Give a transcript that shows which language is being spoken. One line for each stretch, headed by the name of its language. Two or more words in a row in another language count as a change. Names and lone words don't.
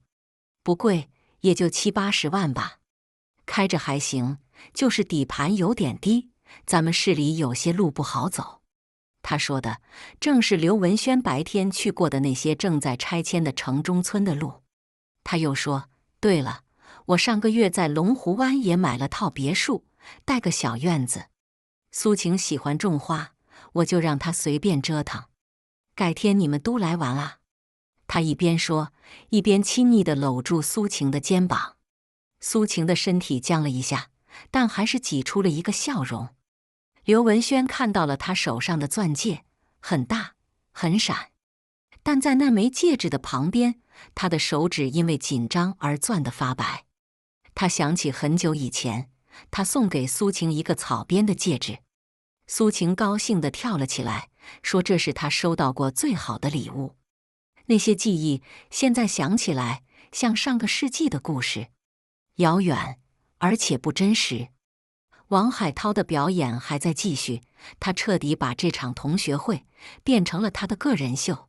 Chinese: 不貴，也就70-80萬吧，開着還行，就是底盤有點低，咱們市裡有些路不好走。他說的正是劉文軒白天去過的那些正在拆遷的城中村的路。他又說：“對了，我上個月在龍湖灣也買了套別墅，帶個小院子。蘇晴喜歡種花，我就讓她隨便折騰。改天你們都來玩啊。”他一邊說，一邊親昵地摟住蘇晴的肩膀。蘇晴的身體僵了一下，但還是擠出了一個笑容。劉文軒看到了他手上的鑽戒，很大，很閃，但在那枚戒指的旁邊，他的手指因為緊張而攥得發白。他想起很久以前，他送給蘇晴一個草編的戒指。蘇晴高興地跳了起來，說這是他收到過最好的禮物。那些記憶現在想起來像上個世紀的故事，遙遠而且不真實。王海濤的表演還在繼續，他徹底把這場同學會變成了他的個人秀。